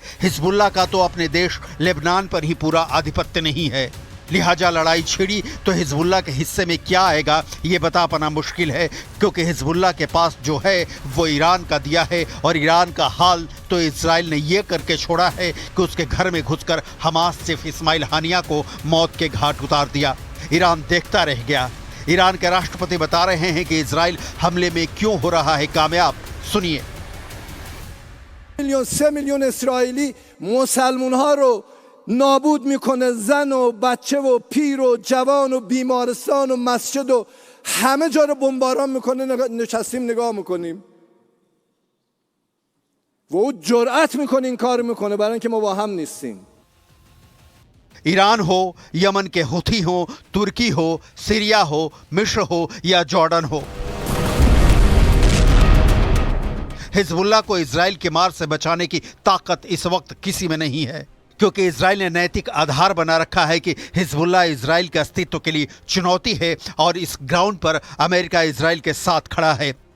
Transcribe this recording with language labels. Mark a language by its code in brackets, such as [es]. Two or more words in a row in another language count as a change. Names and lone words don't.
[hi] हिजबुल्लाह का तो अपने देश लेबनान पर ही पूरा आधिपत्य नहीं है, लिहाजा लड़ाई छिड़ी तो हिजबुल्लाह के हिस्से में क्या आएगा ये बता पाना मुश्किल है, क्योंकि हिजबुल्लाह के पास जो है वो ईरान का दिया है, और ईरान का हाल तो इजराइल ने ये करके छोड़ा है कि उसके घर में घुसकर हमास चीफ इस्माइल हानिया को मौत के घाट उतार दिया। ईरान देखता रह गया। ईरान के राष्ट्रपति बता रहे हैं कि इजराइल हमले में क्यों हो रहा है कामयाब। सुनिए। [fa] 3 میلیون اسرائیلی مسلمان‌ها رو نابود میکنه، زن و بچه و پیر و جوان و بیمارستان و مسجد و همه جا رو بمباران میکنه. نشستیم نگاه میکنیم و او جرأت میکنه این کار میکنه، برای اینکه ما با هم نیستیم. [hi] ईरान हो, यमन के हुथी हो, तुर्की हो, सीरिया हो, मिस्र हो या जॉर्डन हो, हिजबुल्लाह को इजराइल की मार से बचाने की ताकत इस वक्त किसी में नहीं है, क्योंकि इजराइल ने नैतिक आधार बना रखा है कि हिजबुल्लाह इजराइल के अस्तित्व के लिए चुनौती है, और इस ग्राउंड पर अमेरिका इजराइल के साथ खड़ा है।